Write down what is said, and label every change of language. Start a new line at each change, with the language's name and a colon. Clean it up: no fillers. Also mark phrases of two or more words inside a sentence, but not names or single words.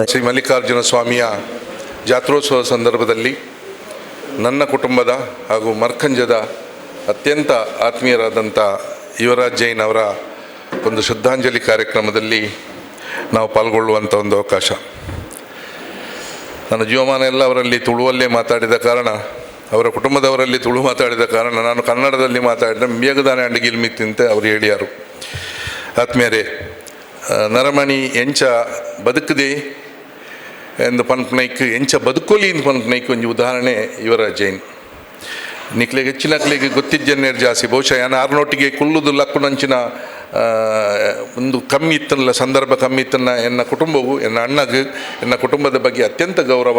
Kannada: ಶ್ರೀ ಮಲ್ಲಿಕಾರ್ಜುನ ಸ್ವಾಮಿಯ ಜಾತ್ರೋತ್ಸವ ಸಂದರ್ಭದಲ್ಲಿ ನನ್ನ ಕುಟುಂಬದ ಹಾಗೂ ಮರ್ಕಂಜದ ಅತ್ಯಂತ ಆತ್ಮೀಯರಾದಂಥ ಯುವರಾಜ್ ಜೈನ್ ಅವರ ಒಂದು ಶ್ರದ್ಧಾಂಜಲಿ ಕಾರ್ಯಕ್ರಮದಲ್ಲಿ ನಾವು ಪಾಲ್ಗೊಳ್ಳುವಂಥ ಒಂದು ಅವಕಾಶ. ನನ್ನ ಜೀವಮಾನ ಎಲ್ಲ ಅವರಲ್ಲಿ ತುಳುವಲ್ಲೇ ಮಾತಾಡಿದ ಕಾರಣ, ಅವರ ಕುಟುಂಬದವರಲ್ಲಿ ತುಳು ಮಾತಾಡಿದ ಕಾರಣ ನಾನು ಕನ್ನಡದಲ್ಲಿ ಮಾತಾಡಿದ ಮೇಘದಾನೆ ಅಂಡ್ ಗಿಲ್ಮಿತ್ತಂತೆ ಅವರು ಹೇಳಿಯಾರು. ಆತ್ಮೀಯರೇ,
Tulu: ನರಮಣಿ ಎಂಚ ಬದುಕದೆ ಎಂದು ಪನ್ಪನೈಕ್ ಎಂಚ ಬದುಕೋಲಿ ಎಂದು ಪನ್ಪನೈಕ್
Kannada: ಒಂದು ಉದಾಹರಣೆ
Tulu: ಯುವರಾಜ್ ಜೈನ್. ನಿಕ್ಲೆಗೆ ಹೆಚ್ಚಿನಕ್ಲಿಗೆ ಗೊತ್ತಿದ್ದೇನೆ ಜಾಸ್ತಿ ಬಹುಶಃ ಯಾನು ಆರ್ನೊಟ್ಟಿಗೆ ಕುಲ್ಲುದು ಲಕ್ಕುನಂಚಿನ ಒಂದು ಕಮ್ಮಿ ಇತ್ತಲ್ಲ, ಸಂದರ್ಭ ಕಮ್ಮಿ ಇತ್ತನ್ನ ಎನ್ನ ಕುಟುಂಬವು ಎನ್ನ ಅಣ್ಣಗೆ ಎನ್ನ ಕುಟುಂಬದ ಬಗ್ಗೆ ಅತ್ಯಂತ ಗೌರವ.